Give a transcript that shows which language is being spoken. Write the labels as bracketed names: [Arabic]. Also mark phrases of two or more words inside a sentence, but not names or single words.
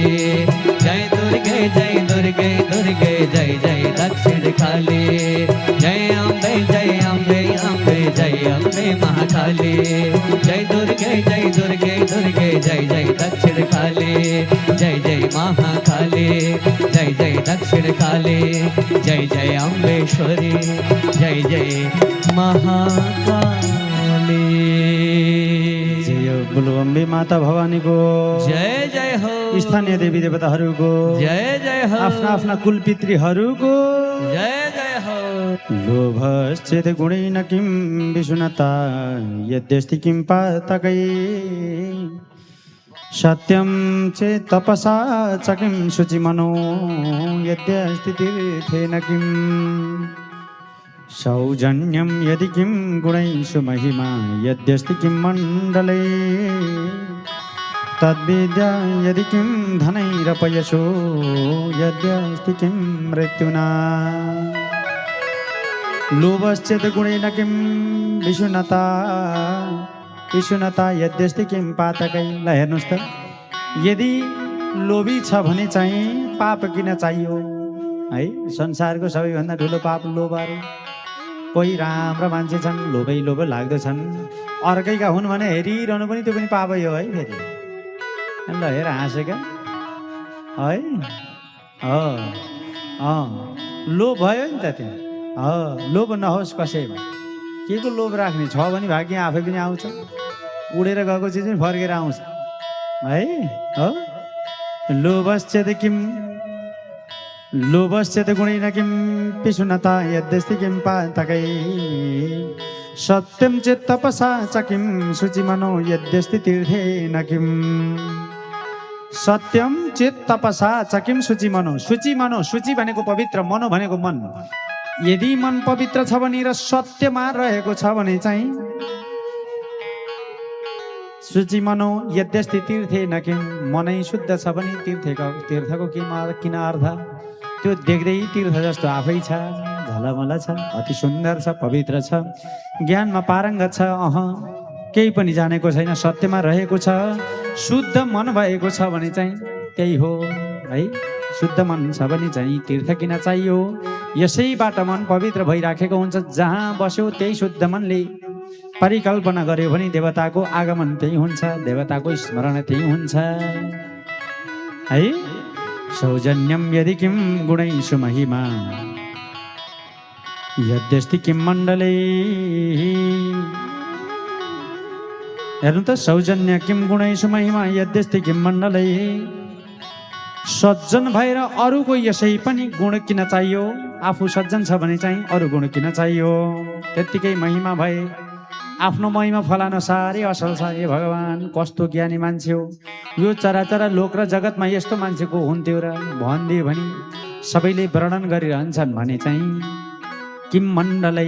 [Hindi] जय दुर्गे दुर्गे जय जय दक्षिण काली जय अम्बे अम्बे जय अम्बे महाकाली जय दुर्गे दुर्गे जय जय दक्षिण काली जय जय महाकाली जय जय दक्षिण काली जय जय अम्बेश्वरी जय जय महाकाली। जय बोलो अम्बे माता भवानी को [Nepali] जय जय हो स्थानीय देवी देवताहरूको जय जय हो आफ्ना आफ्ना कुलपितृहरूको जय जय हो। [Sanskrit] लोभश्चेत गुणेन किं विषुणता यद्यस्ति किं पातकै सत्यं चेत् तपसा च किं शुचिमनो यद्यस्ति तीर्थेन किं सौजन्यं यदि किं गुणैषु महिमा यद्यस्ति किं मण्डले तद्विद्या यदि किं धनैरपयशो यद्यस्ति किं मृत्युना लोभश्चेत् गुणेन किं विषुणता यद्यस्ति किं पातकै। [Nepali] ल हेर्नुहोस् त यदि लोभी छ भने चाहिँ पाप किन चाहियो है। संसारको सबैभन्दा ठुलो पाप लोभ अरे। कोही राम्रा मान्छे छन् लोभ लाग्दछन् अर्कैका हुन् भने हेरिरहनु पनि त्यो पनि पापै हो है। फेरि ल हेर हाँसेका है लोभ भयो नि त त्यहाँ लोभ नहोस् कसैमा के को लोभ राख्ने छ भने भाग्य आफै पनि आउँछ उडेर गएको चिज पनि फर्केर आउँछ है हो। [Sanskrit] लोभश्चेत् गुणेन किं पिशुनता यद्यस्ति किं पातकै सत्यं चेत् तपसा च किं शुचिमनो यद्यस्ति तीर्थेन किं सत्यं चेत् तपसा च किं शुचिमनो। [Nepali] शुचि भनेको पवित्र मनो भनेको मन। यदि मन पवित्र छ भने र सत्यमा रहेको छ भने चाहिँ [Sanskrit] शुचि मनो यद्यस्ति तीर्थे न किम, [Nepali] मनै शुद्ध छ भने तीर्थको किन अर्थ। त्यो देख्दै तीर्थ जस्तो आफै छ, झलमल छ, अति सुन्दर छ, पवित्र छ, ज्ञानमा पारङ्गत छ, केही पनि जानेको छैन, सत्यमा रहेको छ, शुद्ध मन भएको छ भने चाहिँ त्यही हो है। शुद्ध मन छ भने चाहिँ तीर्थ किन चाहियो। यसैबाट मन पवित्र भइराखेको हुन्छ। जहाँ बस्यो त्यही शुद्ध मनले परिकल्पना गर्यो भने देवताको आगमन त्यही हुन्छ, देवताको स्मरण त्यही हुन्छ है। [Sanskrit] सौजन्यम यदि किम गुणैषु महिमा, यद्यस्ति किम मण्डले। [Nepali] हेर्नु त, [Sanskrit] सौजन्य किम गुणैषु महिमा यद्यस्ति किम मण्डले। [Nepali] सज्जन भएर अरूको यसै पनि गुण किन चाहियो। आफू सज्जन छ भने चाहिँ अरू गुण किन चाहियो। त्यत्तिकै महिमा भए आफ्नो महिमा फलान साह्रै असल छ। ए भगवान्, कस्तो ज्ञानी मान्छे हो। यो चराचरा लोक र जगतमा यस्तो मान्छेको हुन्थ्यो र भनिदियो भने सबैले वर्णन गरिरहन्छन् भने चाहिँ [Sanskrit] किम मण्डलै।